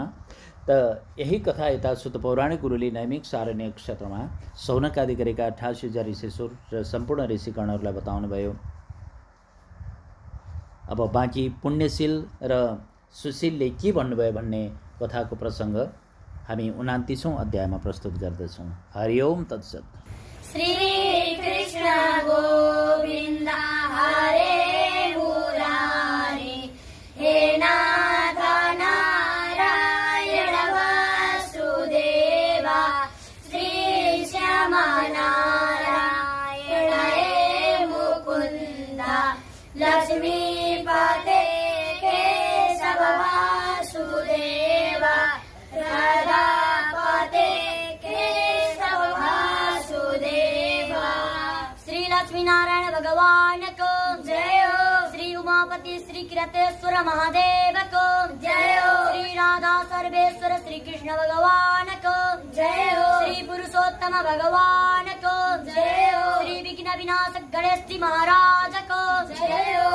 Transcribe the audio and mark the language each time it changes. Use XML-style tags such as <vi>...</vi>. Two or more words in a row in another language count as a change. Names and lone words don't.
<ne>त यही कथा यता सुत पौराणिक गुरुले नैमिक सारण्य क्षेत्रमा शौनक आदि गरेका 88,000 ऋषिश्वर र सम्पूर्ण ऋषिगणहरूलाई बताउनुभयो। अब बाँकी पुण्यशील र सुशीलले के भन्नुभयो भन्ने कथाको प्रसङ्ग हामी 29औं अध्यायमा प्रस्तुत गर्दछौँ।</ne> <sa>हरि ओम तत्सत। श्री कृष्ण गोविन्द हरे मुरारे, हे नाथ नारायण वासुदेवा, श्री श्याम नारायण हे मुकुन्द, लक्ष्मीपते केशव वासुदेवा, राधापते केशव वासुदेवा।</sa> <ne>श्री लक्ष्मी नारायण भगवान को जय हो। श्री उमापति श्री किरतेश्वर महादेव को जय हो। श्री राधा सर्वेश्वर श्री कृष्ण भगवान को जय हो। श्री पुरुषोत्तम भगवान को जय हो। श्री विघ्न विनाशक गणेश जी महाराज को जय हो।</ne>